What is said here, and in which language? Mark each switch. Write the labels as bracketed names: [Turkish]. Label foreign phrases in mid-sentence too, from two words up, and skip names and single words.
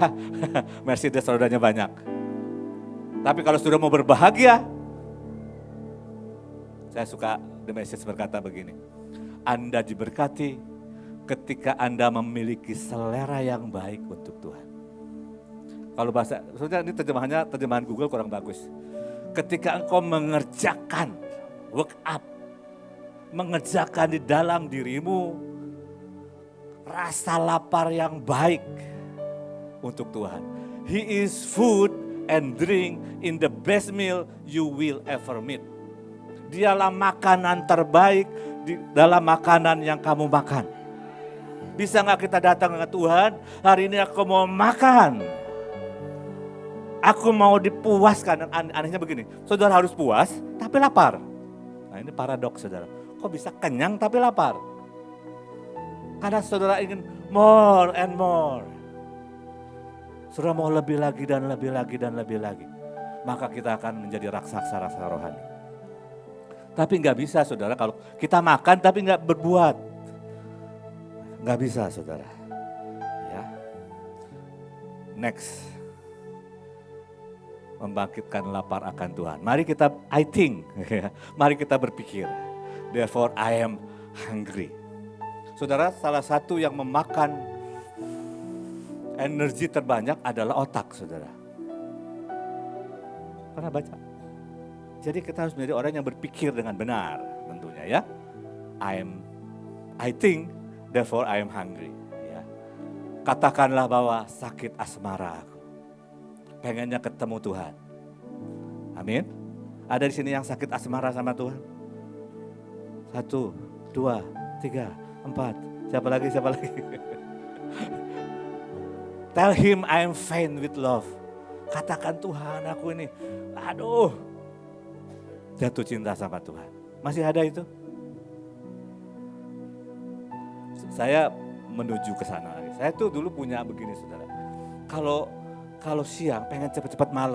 [Indonesian] Mercedes rodanya banyak. Tapi kalau sudah mau berbahagia, saya suka The Message berkata begini. Anda diberkati ketika Anda memiliki selera yang baik untuk Tuhan. Kalau bahasa, sebenarnya ini terjemahan Google kurang bagus. Ketika engkau mengerjakan, [English] work up, [Indonesian] mengerjakan di dalam dirimu rasa lapar yang baik untuk Tuhan. [English] He is food and drink in the best meal you will ever meet. [Indonesian] Dialah makanan terbaik di dalam makanan yang kamu makan. Bisa gak kita datang ke Tuhan, hari ini aku mau makan. Aku mau dipuaskan. Dan anehnya begini, saudara harus puas tapi lapar. Nah ini paradoks, saudara. Kok bisa kenyang tapi lapar? Karena saudara ingin [English] more and more. [Indonesian] Saudara mau lebih lagi dan lebih lagi dan lebih lagi. Maka kita akan menjadi raksasa rohani. Tapi nggak bisa, saudara, kalau kita makan tapi nggak berbuat. Nggak bisa, saudara. Ya. Next. Membangkitkan lapar akan Tuhan. Mari kita, [English] I think, [Indonesian] mari kita berpikir. [English] Therefore I am hungry. [Indonesian] Saudara, salah satu yang memakan energi terbanyak adalah otak, saudara. Pernah baca? Jadi kita harus menjadi orang yang berpikir dengan benar, tentunya ya. [English] I think, therefore I am hungry. [Indonesian] Ya. Katakanlah bahwa sakit asmara aku. Pengennya ketemu Tuhan. Amin. Ada di sini yang sakit asmara sama Tuhan? 1, 2, 3, 4. Siapa lagi? [English] Tell him I am faint with love. [Indonesian] Katakan Tuhan aku ini, aduh, jatuh cinta sama Tuhan. Masih ada itu? Saya menuju ke sana. Saya tuh dulu punya begini, saudara. Kalau siang pengen cepat-cepat malam.